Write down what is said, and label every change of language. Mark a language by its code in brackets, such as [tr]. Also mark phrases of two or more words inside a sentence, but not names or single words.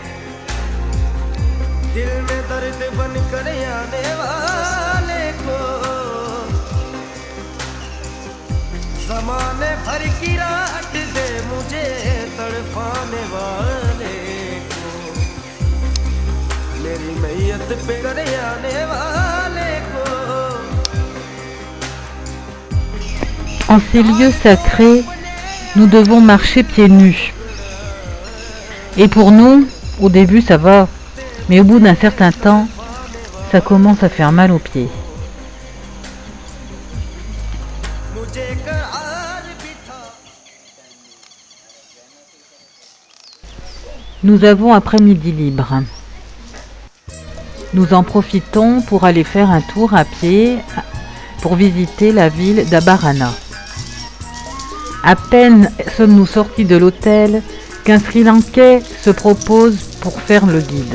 [hi] दिल में दर्द बन कर आने वाले को जमाने भर की रात दे मुझे तड़पाने वाले को मेरी मैयत पे करे आने वाले को [fr] En ces lieux sacrés, nous devons marcher pieds nus. Et pour nous, au début ça va, mais au bout d'un certain temps, ça commence à faire mal aux pieds. [hi] मुझे करार भी था [fr] Nous avons après-midi libre. Nous en profitons pour aller faire un tour à pied pour visiter la ville d'Abarana. À peine sommes-nous sortis de l'hôtel qu'un Sri Lankais se propose pour faire le guide.